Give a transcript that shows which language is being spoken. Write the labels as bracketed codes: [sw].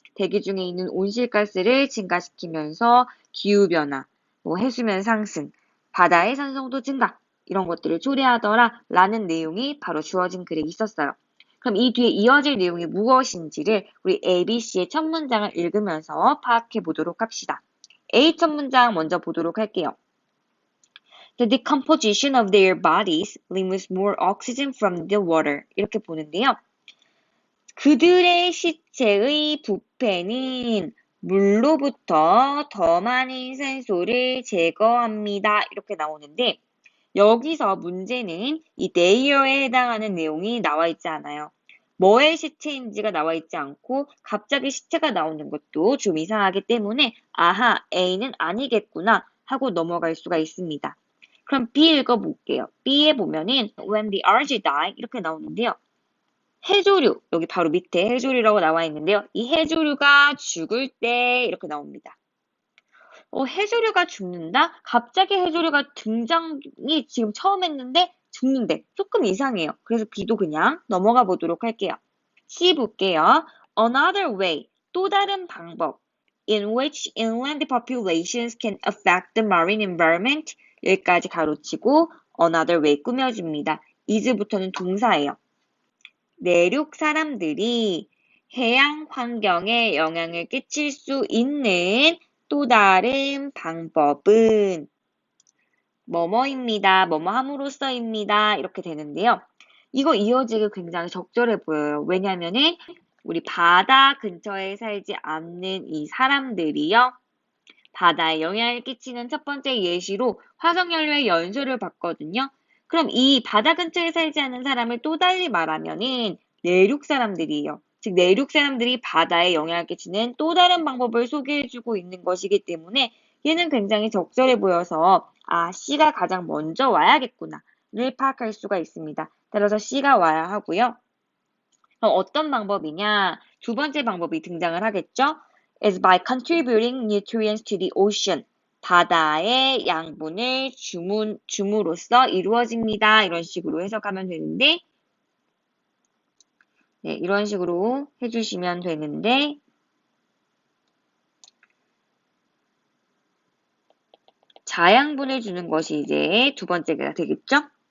[ko] 대기 중에 있는 온실가스를 증가시키면서 기후변화, 해수면 상승, 바다의 산성도 증가 이런 것들을 초래하더라 라는 내용이 바로 주어진 글에 있었어요. 그럼 이 뒤에 이어질 내용이 무엇인지를 우리 ABC의 첫 문장을 읽으면서 파악해 보도록 합시다. A 첫 문장 먼저 보도록 할게요. [en] The decomposition of their bodies removes more oxygen from the water. [ko] 이렇게 보는데요. 그들의 시체의 부패는 물로부터 더 많은 산소를 제거합니다. 이렇게 나오는데 여기서 문제는 이 they're에 해당하는 내용이 나와 있지 않아요. 뭐의 시체인지가 나와 있지 않고 갑자기 시체가 나오는 것도 좀 이상하기 때문에 아하, A는 아니겠구나 하고 넘어갈 수가 있습니다. 그럼 B 읽어볼게요. B에 보면은 [en] when the algae die [ko] 이렇게 나오는데요. 해조류, 여기 바로 밑에 해조류라고 나와 있는데요. 이 해조류가 죽을 때 이렇게 나옵니다. 해조류가 죽는다? 갑자기 해조류가 등장이 지금 처음 했는데 죽는데 조금 이상해요. 그래서 B도 그냥 넘어가 보도록 할게요. C 볼게요. [en] Another way, [ko] 또 다른 방법 [en] in which inland populations can affect the marine environment [ko] 여기까지 가로치고 [en] another way [ko] 꾸며줍니다. is부터는 동사예요. 내륙 사람들이 해양 환경에 영향을 끼칠 수 있는 또 다른 방법은 뭐뭐입니다. 뭐뭐함으로써입니다. 이렇게 되는데요. 이거 이어지기 굉장히 적절해 보여요. 왜냐면은 우리 바다 근처에 살지 않는 이 사람들이요. 바다에 영향을 끼치는 첫 번째 예시로 화석연료의 연소를 봤거든요. 그럼 이 바다 근처에 살지 않는 사람을 또 달리 말하면은 내륙 사람들이에요. 즉 내륙 사람들이 바다에 영향을 끼치는 또 다른 방법을 소개해주고 있는 것이기 때문에 얘는 굉장히 적절해 보여서 C가 가장 먼저 와야겠구나를 파악할 수가 있습니다. 따라서 C가 와야 하고요. 그럼 어떤 방법이냐? 두 번째 방법이 등장을 하겠죠? [en] is by contributing nutrients to the ocean. [ko] 바다의 양분을 줌으로써 이루어집니다. 이런 식으로 해석하면 되는데, 네, 이런 식으로 해주시면 되는데, 자양분을 주는 것이 이제 두 번째가 되겠죠?